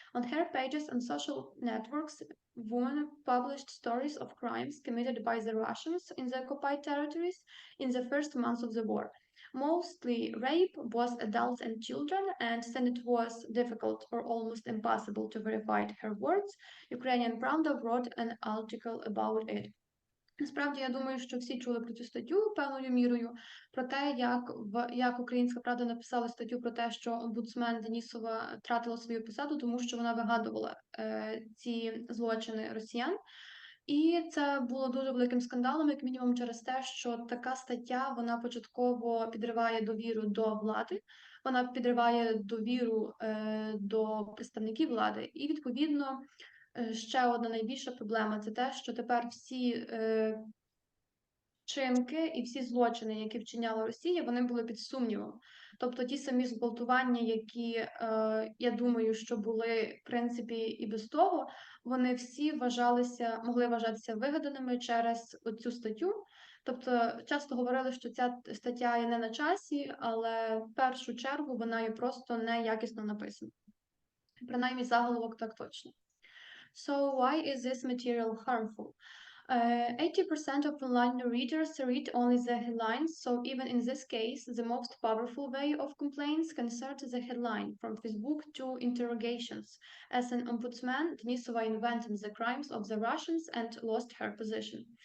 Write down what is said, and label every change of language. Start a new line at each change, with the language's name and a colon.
English: On her pages and social networks, women published stories of crimes committed by the Russians in the occupied territories in the first months of the war. Mostly rape, both adults and children, and since it was difficult or almost impossible to verify her words, Ukrainian Pravda wrote an article about it.
Ukrainian: Насправді, я думаю, що всі чули про цю статтю певною мірою, про те, як Українська Правда написала статтю про те, що омбудсмен Денісова втратила свою посаду, тому що вона вигадувала ці злочини росіян. І це було дуже великим скандалом, як мінімум через те, що така стаття, вона початково підриває довіру до влади, вона підриває довіру до представників влади, і, відповідно, ще одна найбільша проблема – це те, що тепер всі вчинки і всі злочини, які вчиняла Росія, вони були під сумнівом. Тобто ті самі зґвалтування, які, я думаю, що були, в принципі, і без того, вони всі могли вважатися вигаданими через цю статтю. Тобто часто говорили, що ця стаття є не на часі, але в першу чергу вона є просто неякісно написана. Принаймні заголовок так точно.
English: So why is this material harmful? 80% of online readers read only the headlines, so even in this case, the most powerful way of complaints concerned the headline, from Facebook to interrogations. As an ombudsman, Denisova invented the crimes of the Russians and lost her position.